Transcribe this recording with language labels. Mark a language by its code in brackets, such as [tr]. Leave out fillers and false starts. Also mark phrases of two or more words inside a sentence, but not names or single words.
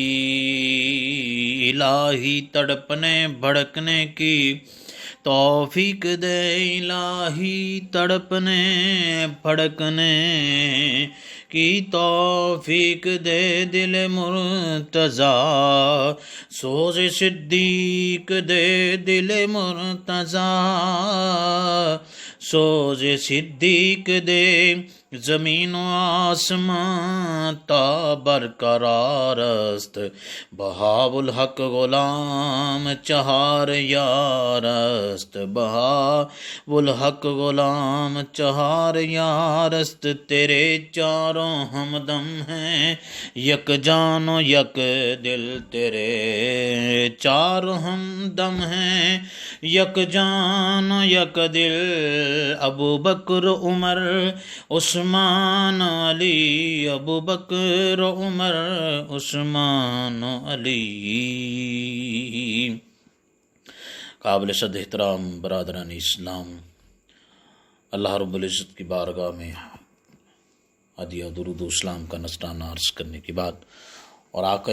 [ur] الہی تڑپنے بھڑکنے کی توفیق دے، الہی تڑپنے بھڑکنے کی توفیق دے، دل مرتضیٰ سوز صدیق دے، دل مرتضیٰ سوز صدیق دے، [fa] زمین و آسمان تا برقرار است، بہاء الحق غلام چہار یار است، بہاء الحق غلام چہار یار است، [ur] تیرے چاروں ہمدم ہیں یک جان و یک دل، تیرے چاروں ہمدم ہیں یک جان و یک دل، ابو بکر عمر عثمان علی، ابو بکر عمر عثمان علی۔ قابل صد احترام برادران اسلام، اللہ رب العزت کی بارگاہ میں ہدیہ درود و اسلام کا نذرانہ عرض کرنے کے بعد، اور آقا